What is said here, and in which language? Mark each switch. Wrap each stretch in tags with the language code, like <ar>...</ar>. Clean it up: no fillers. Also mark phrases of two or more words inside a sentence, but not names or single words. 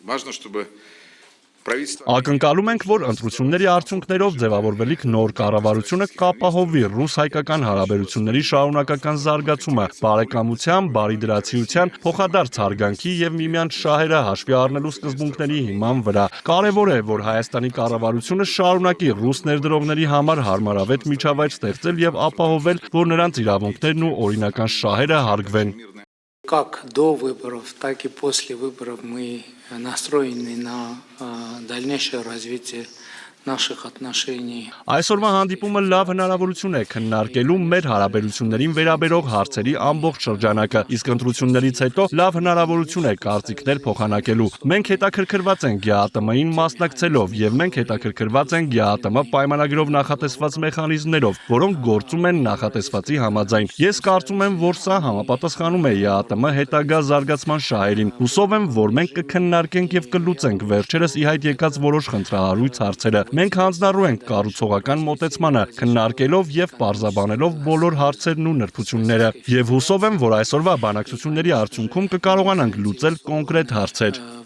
<hy>Ակնկալում ենք, որ ընտրությունների արդյունքներով ձևավորվելիք նոր կառավարությունը կապահովի ռուս-հայկական հարաբերությունների շարունակական զարգացումը, բարեկամության, բարիդրացիության, փոխադարձ հարգանքի եւ միմյանց շահերը հաշվի առնելու սկզբունքների հիման վրա։ Կարևոր է, որ Հայաստանի կառավարությունը շարունակի ռուս ներդրողների համար հարմարավետ միջավայր ստեղծել եւ ապահովել, որ նրանց իրավունքներն ու օրինական շահերը հարգվեն։</hy> <ru>как до выборов, так и после выборов мы настроены на дальнейшее развитие наших отношений.</ru> <hy>Այսօրվա հանդիպումը լավ հնարավորություն է քննարկելու մեր հարաբերություններին վերաբերող հարցերի ամբողջ շրջանակը, իսկ ընտրություններից հետո լավ հնարավորություն է կարծիքներ փոխանակելու։ Մենք հետաքրքրված ենք ԳԱՏՄ-ին մասնակցելով եւ մենք հետաքրքրված ենք ԳԱՏՄ պայմանագրով նախատեսված մեխանիզմներով, որոնք գործում են նախատեսվածի համաձայն։ Ես կարծում եմ, որ սա համապատասխանում է ԳԱՏՄ հետագա զարգացման շահերին։ Հուսով եմ, որ մենք կքննարկենք եւ կլուծենք վերջերս ի հայտ եկած որոշ խնդրահարույց հարցերը։ Մենք հանձնառու ենք կառուցողական մոտեցմանը, քննարկելով եւ պարզաբանելով բոլոր հարցերն ու նրբությունները։ Եվ հուսով եմ, որ այսօրվա բանակցությունների արդյունքում կկարողանանք լուծել կոնկրետ հարցեր։</hy>